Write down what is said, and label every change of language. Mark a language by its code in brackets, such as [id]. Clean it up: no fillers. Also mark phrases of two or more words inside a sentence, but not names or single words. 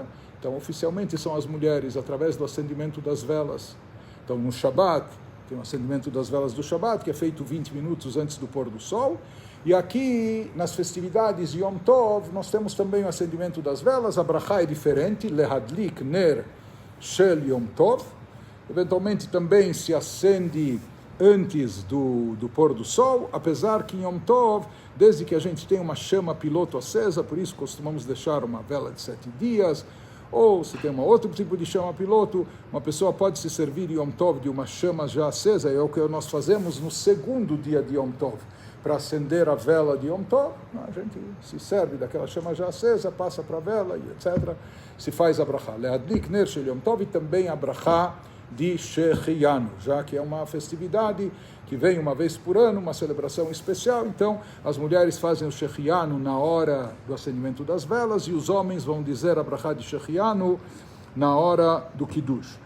[pt] Então, oficialmente são as mulheres, através do acendimento das velas. Então, no Shabat, tem o acendimento das velas do Shabat, que é feito 20 minutos antes do pôr do sol. E aqui, nas festividades de Yom Tov, nós temos também o acendimento das velas. A brachá é diferente, [he] להדליק נר של יום טוב. [pt] Eventualmente também se acende antes do pôr do sol, apesar que em Yom Tov, desde que a gente tem uma chama piloto acesa, por isso costumamos deixar uma vela de 7 dias, ou se tem um outro tipo de chama piloto, uma pessoa pode se servir em Yom Tov de uma chama já acesa, é o que nós fazemos no segundo dia de Yom Tov, para acender a vela de Yom Tov. A gente se serve daquela chama já acesa, passa para a vela, e etc. Se faz a brachá. [he] להדליק נר של יום טוב, [pt] e também a brachá de Shechianu, já que é uma festividade que vem uma vez por ano, uma celebração especial. Então as mulheres fazem o Shechianu na hora do acendimento das velas, e os homens vão dizer a brachá de Shechianu na hora do Kiddush.